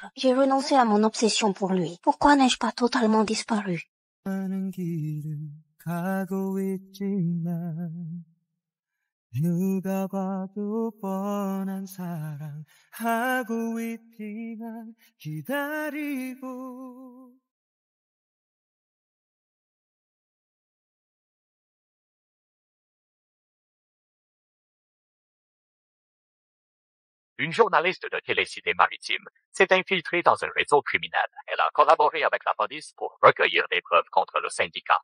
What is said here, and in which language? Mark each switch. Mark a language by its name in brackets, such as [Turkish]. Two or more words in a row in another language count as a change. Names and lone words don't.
[French] J'ai renoncé à mon obsession pour lui. Pourquoi n'ai-je pas totalement disparu? [Korean] 누가 봐도 뻔한 사랑 하고 있지만 기다리고 [French] Une journaliste de Télécité Maritime s'est infiltrée dans un réseau criminel. Elle a collaboré avec la police pour recueillir des preuves contre le syndicat.